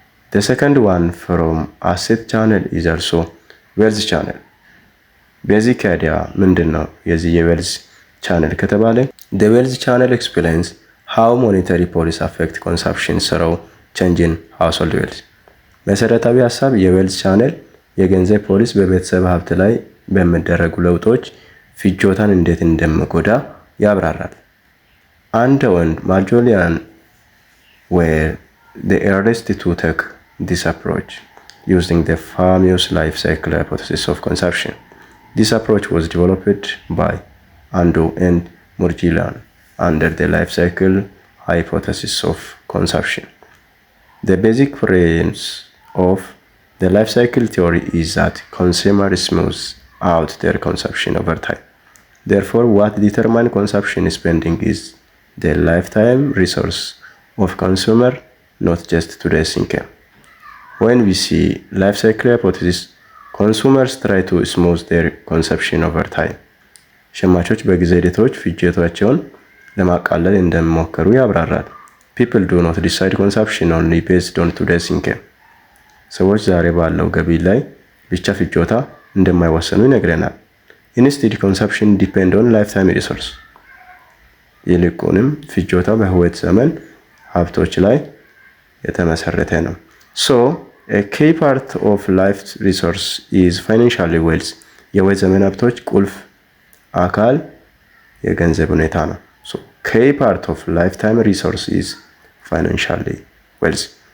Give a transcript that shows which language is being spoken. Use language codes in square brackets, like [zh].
[en] The second one from asset channel is also wealth channel. [am] ቤዚክ አይዲያ ምንድነው? የዚህ የዌልዝ ቻነል ከተባለ [en] the wealth channel explains how monetary policy affect consumption through changing household wealth. [am] መሰረታዊ ሐሳብ የዌልዝ ቻነል የገንዘብ ፖሊሲ በቤተሰብ ሀብት ላይ በሚደረጉ ለውጦች ፍጆታን እንዴት እንደሚጎዳ ያብራራል። አንድ ወንድ ማጆሊያን [en] were the earliest to take this approach using the famous life cycle hypothesis of consumption. This approach was developed by Ando and Morgillian under the life cycle hypothesis of consumption. The basic premise of the life cycle theory is that consumers smooth out their consumption over time. Therefore, what determines consumption spending is the lifetime resource of consumer, not just today's income. When we see life cycle hypothesis, consumers try to smooth their consumption over time. [am] ሸማቾች በጊዜ ሂደቶች ፍጆታቸውን ለማቃለል እንደሚሞክሩ ያብራራል። [en] People do not decide consumption only based on today's income. [am] ሰዎች ዛሬ ባለው ገቢ ላይ ብቻ ፍጆታ እንደማይወሰኑ ይነግረናል። [en] Instead, consumption depend on lifetime resource. [am] ይልቁንም ፍጆታ በህይወት ዘመን ሀብቶች ላይ የተመሰረተ ነው። [en] So, a key part of life resource is financial wealth. [am] የህይወት ዘመን ሀብቶች ቁልፍ አካል የገንዘብ ሁኔታ ነው። [en] So, key part of lifetime resource is financial wealth.